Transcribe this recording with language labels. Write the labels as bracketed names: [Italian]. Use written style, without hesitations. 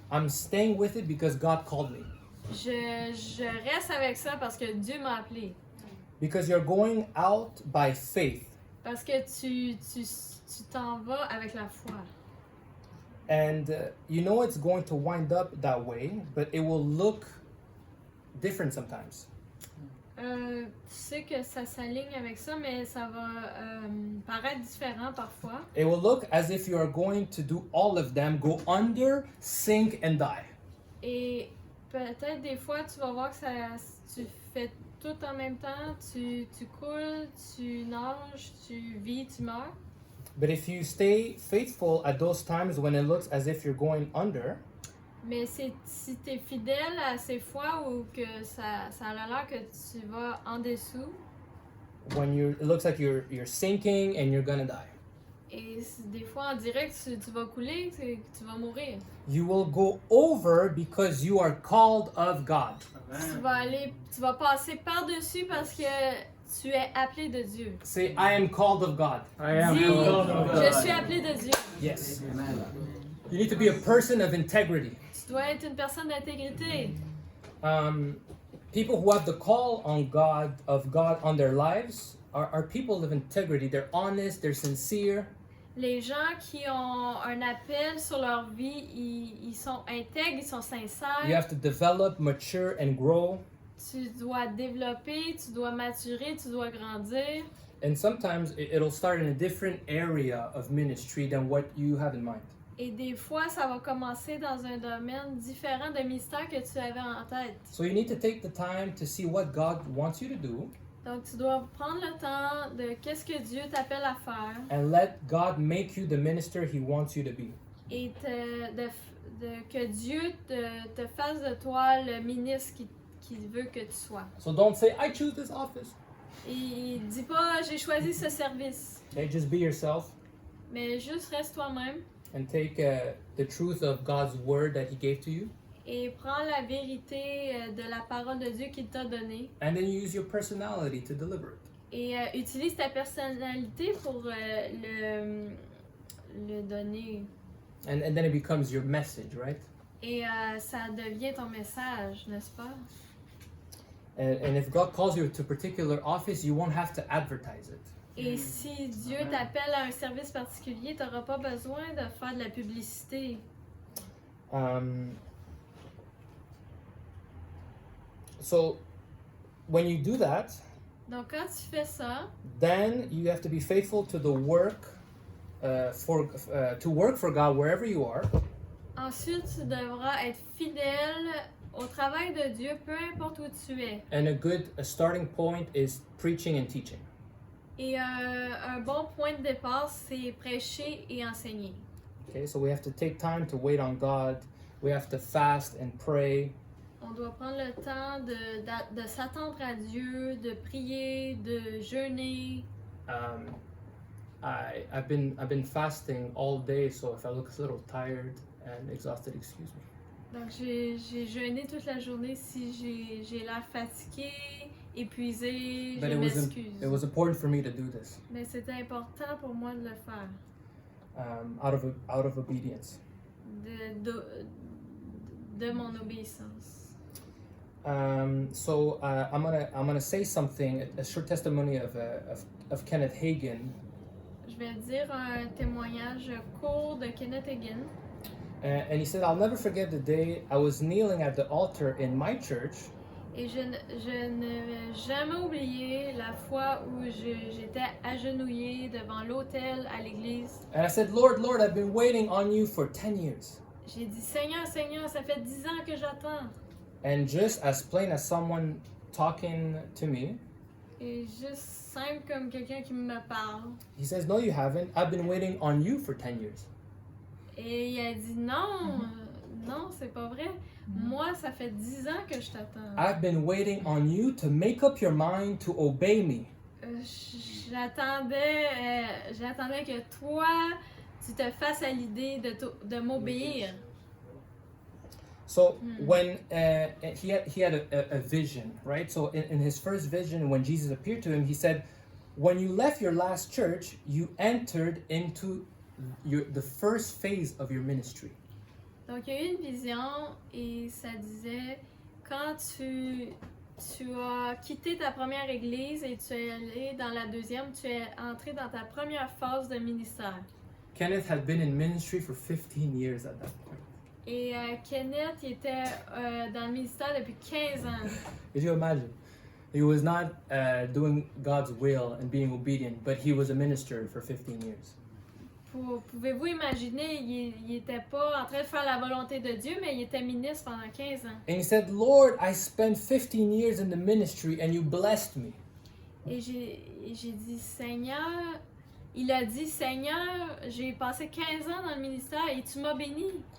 [English] I'm staying with it because God called me. [French] Je reste avec ça parce que Dieu m'a appelé. [English] Because you're going out by faith. [French] Parce que tu t'en vas avec la foi. [English] And you know it's going to wind up that way, but it will look different sometimes. [French] Tu sais que ça s'aligne avec ça, mais ça va paraître différent parfois. [English] It will look as if you are going to do all of them, go under, sink, and die. [French] Et peut-être des fois, tu vas voir que tu fais tout en même temps. Tu coules, tu nages, tu vis, tu meurs. [English] But if you stay faithful at those times when it looks as if you're going under, [French] Mais si tu es fidèle à ces fois où que ça a l'air que tu vas en dessous, [English] when it looks like you're sinking and you're gonna die, [French] et des fois on dirait que tu vas couler, que tu vas mourir. [English] you will go over because you are called of God. [French] Tu vas passer par-dessus parce que tu es appelé de Dieu. [English] Say, I am called of God. I am [French] Dis, [English] called of [French] je [English] God. [French] suis appelé de Dieu. [English] Yes. You need to be a person of integrity. [French] Tu dois être une personne d'intégrité. [English] People who have the call of God on their lives are people of integrity. They're honest, they're sincere. [French] Les gens qui ont un appel sur leur vie, ils sont intègres, ils sont [English] You [French] sincères. [English] have to develop, mature, and grow. [French] Tu dois développer, tu dois maturer, tu dois grandir. [English] And sometimes it'll start in a different area of ministry than what you have in mind. [French] Et des fois, ça va commencer dans un domaine différent de ministère que tu avais en tête. [English] So you need to take the time to see what God wants you to do [French] Donc, tu dois prendre le temps de qu'est-ce que Dieu t'appelle à faire [English] and let God make you the minister He wants you to be. [French] et que Dieu te fasse de toi le ministre qui veut que tu sois. [English] So don't say, I choose this office. [French] Et dis pas, j'ai choisi ce service, [English] Okay, just be yourself [French] mais juste reste toi-même [English] and take the truth of God's word that He gave to you. [French] et prends la vérité de la parole de Dieu qu'il t'a donnée [English] And then you use your personality to deliver it. [French] et utilise ta personnalité pour le donner. [English] And then it becomes your message, right? [French] Et ça devient ton message, n'est-ce pas? [English] And if God calls you to a particular office, you won't have to advertise it. [French] Et si Dieu t'appelle à un service particulier, tu n'auras pas besoin de faire de la publicité. [English] So when you do that, [French] Donc quand tu fais ça, [English] then you have to be faithful to the work to work for God wherever you are. [French] ensuite tu devras être fidèle au travail de Dieu, peu importe où tu es. [English] And a starting point is preaching and teaching. [French] Et un bon point de départ, c'est prêcher et enseigner. [English] Okay, so we have to take time to wait on God. We have to fast and pray. [French] On doit prendre le temps de s'attendre à Dieu, de prier, de jeûner. [English] I've been fasting all day, so if I look a little tired and exhausted, excuse me. [French] Donc j'ai jeûné toute la journée. Si j'ai l'air fatigué, épuisé, [English] But [French] je m'excuse. [English] it was important for me to do this [French] Mais c'était important pour moi de le faire, [English] out of obedience. [French] de mon obéissance. [English] So I'm gonna say something, a short testimony of Kenneth Hagin. [French] Je vais dire un témoignage court de Kenneth Hagin. [English] And he said, I'll never forget the day I was kneeling at the altar in my church. [French] Et je ne vais jamais oublier la fois où j'étais agenouillée devant l'autel à l'église. [English] And I said, Lord, I've been waiting on you for 10 years. [French] J'ai dit, Seigneur, Seigneur, ça fait 10 ans que j'attends. [English] And just as plain as someone talking to me, [French] Et juste simple comme quelqu'un qui me parle. [English] he says, no, you haven't. I've been waiting on you for 10 years. [French] Et il a dit, non, non, c'est pas vrai. Moi, ça fait 10 ans que je t'attends. [English] I've been waiting on you to make up your mind to obey me. [French] J'attendais que toi, tu te fasses à l'idée de m'obéir. [English] So when he had a vision, right? So in his first vision, when Jesus appeared to him, he said, when you left your last church, you entered into the first phase of your ministry. [French] Donc, il y a eu une vision et ça disait, quand tu as quitté ta première église et tu es allé dans la deuxième, tu es entré dans ta première phase de ministère. [English] Kenneth had been in ministry for 15 years at that point. [French] Et Kenneth il était dans le ministère depuis 15 ans. [English] Could you imagine? He was not doing God's will and being obedient, but he was a minister for 15 years. [French] Pouvez-vous imaginer, il était pas en train de faire la volonté de Dieu, mais il était ministre pendant 15 ans. [English] And he said, Lord, I spent 15 years in the ministry and you blessed me. [French] Et j'ai dit, Seigneur, il a dit, Seigneur, j'ai passé 15 ans dans le ministère et tu m'as béni.